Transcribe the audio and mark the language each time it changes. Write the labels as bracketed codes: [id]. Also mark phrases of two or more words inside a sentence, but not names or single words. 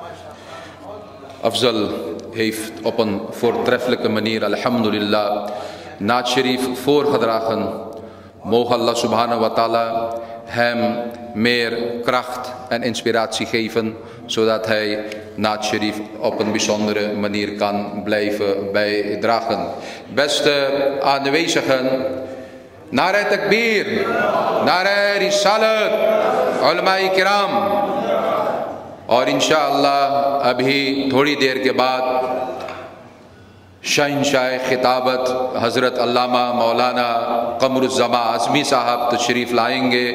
[nl] Afzal heeft op een voortreffelijke manier, alhamdulillah, [ur] نعت شریف [nl] voorgedragen. Mogen Allah [ar] سبحانه وتعالى [nl] hem meer kracht en inspiratie geven, zodat hij [ur] نعت شریف [nl] op een bijzondere manier kan blijven bijdragen. Beste aanwezigen, [ur] نعرہ تکبیر، نعرہ رسالت، علمائے کرام. اور انشاءاللہ ابھی تھوڑی دیر کے بعد شہنشاہ خطابت حضرت علامہ مولانا قمر الزمان اعظمی صاحب تشریف لائیں گے.